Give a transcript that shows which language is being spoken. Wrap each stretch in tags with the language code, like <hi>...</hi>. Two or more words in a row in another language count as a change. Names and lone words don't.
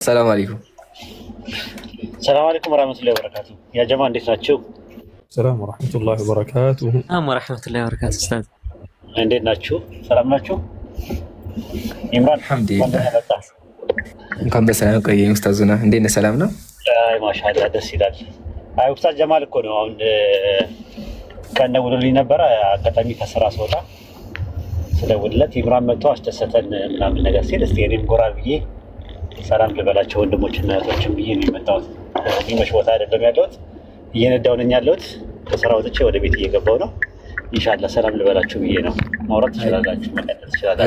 <ar>السلام عليكم. السلام عليكم ورحمة الله وبركاته. يا جماعة</ar> <am>እንዴት ናችሁ?</am> <ar>السلام ورحمة الله وبركاته. السلام ورحمة الله وبركاته أستاذ.</ar> <am>እንዴት ናችሁ? ሰላም ናችሁ? ኢምራን</am> <ar>الحمد لله</ar> <am>እንኳን በሰላም ቆየኝ ኡስታዙና። እንዴት ነህ? ሰላም ነው? አይ ማሻአላህ ደስ ይላል። አይ ኡስታዝ ጀማል እኮ ነው አሁን ከነውልልኝ ነበረ አጋጣሚ ከስራ ስወጣ ስለውለት ኢምራን መጥቶ አስደሰተን ምናምን ነገር ሲል እስቲ እኔም ጎራ ብዬ ሰላም ልበላቸው ወንድሞችና እህቶችን ብዬ ነው የመጣሁት። ዲሞሽ ቦታ አይደለም ያለሁት እየነዳሁ ነኝ ያለሁት። ከስራ ወጥቼ ወደ ቤት እየገባሁ ነው። ኢንሻአላህ ሰላም ልበላችሁ ብዬ ነው። ማውራት ትችላላችሁ፣ መቀጠል ትችላላችሁ።</am>